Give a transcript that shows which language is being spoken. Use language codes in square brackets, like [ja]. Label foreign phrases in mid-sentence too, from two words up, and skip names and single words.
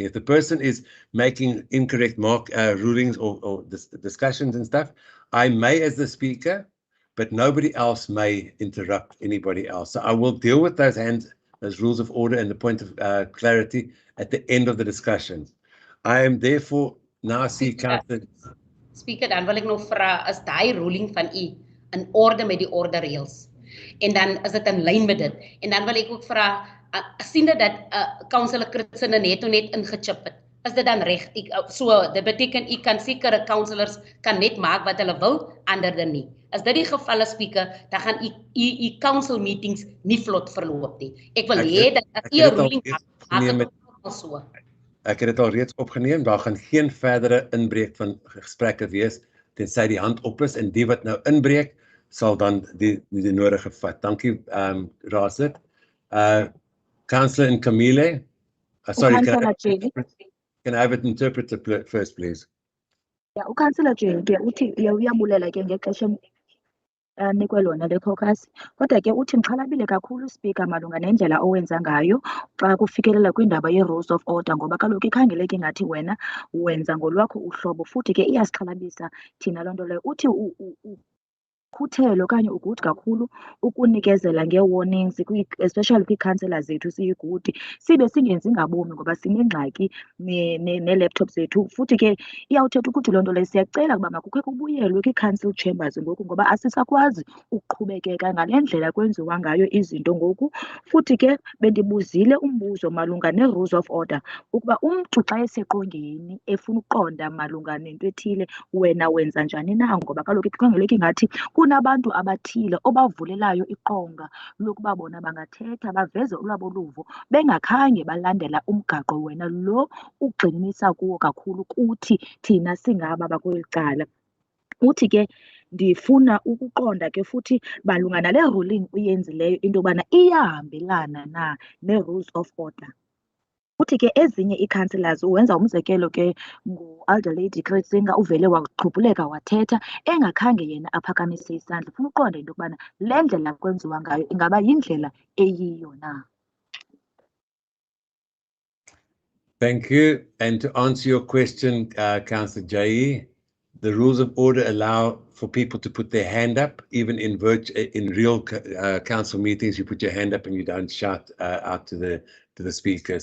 [en] If the person is making incorrect rulings or discussions and stuff, I may as the speaker, but nobody else may interrupt anybody else. So I will deal with those rules of order and the point of clarity at the end of the discussion. I am therefore now see Councillor. Speaker, [af] dan wil ek nog vra, is daai ruling van u in orde met die ordereëls? En dan is dit in lyn met dit. En dan wil ek ook vra, siende dat Councillor Christine net ingechip het, is dit dan reg? So, dit beteken u kan sekere councillors kan net maak wat hulle wil, ander dan nie. As dit die geval is, speaker, dan gaan u council meetings nie vlot verloop nie. Ek wil hê dat as u 'n ruling maak, so. Ek het dit al reeds opgeneem. Daar gaan geen verdere inbreek van gesprekke wees tensy die hand op is en die wat nou inbreek sal dan die nodige vat. Dankie, raadslid. [en] Councillor Nkamile. Sorry, can I have an interpreter first, please? Yeah, [xh] uKhouncillor Jake uthi uyabulela ke ngexesha nikwe lona le caucus. Kodwa ke uthi mxhalabile kakhulu speaker malunga nendlela owenza ngayo xa kufikelela kwindaba ye- [en] rules of order, [xh] ngoba kaloku ikhangeleke ingathi wena wenza ngolwakho uhlobo, futhi ke iyasixhalabisa thina loo nto leyo. Uthi ukhuthele okanye ugude kakhulu ukunikezela ngee-warnings especially kwii-councillors zethu siyigude, sibe singenzi ngabomi ngoba sinengxaki nee-laptops zethu. Futhi ke iyawuthetha ukuthi loo nto leyo siyacela ukuba makukhe kubuyelwe kwii- [en] council chambers [xh] ngoku, ngoba asisakwazi ukuqhubekeka ngale ndlela kwenziwa ngayo izinto ngoku. Futhi ke bendibuzile umbuzo malunga nee- [en] rules of order [xh] ukuba umntu xa eseqongeni efuna ukuqonda malunga nento ethile, wena wenza njani na, ngoba kaloku ikhangeleke ingathi kunabantu abathile obavulelayo iqonga lokuba bona bangathetha baveze olwabo luvo bengakhange balandela umgaqo wena lo ugxininisa kuwo kakhulu kuthi thina singaba bakweli cala. Uthi ke ndifuna ukuqonda ke futhi malunga nale ruling uyenzileyo into yobana iyahambelana na nee- [en] rules of order. [xh] Uthi ke ezinye ii-councillors uwenza umzekelo ke ngu-Alderlady Kritzinger uvele waqhubhuleka wathetha engakhange yena aphakamise isandla. Ufuna uqonda into yokubana le ndlela kwenziwa ngayo ingaba yindlela eyiyo na. [en] Thank you. And to answer your question, Councillor Jai, the rules of order allow for people to put their hand up, even in real council meetings. You put your hand up and you don't shout out to the speaker.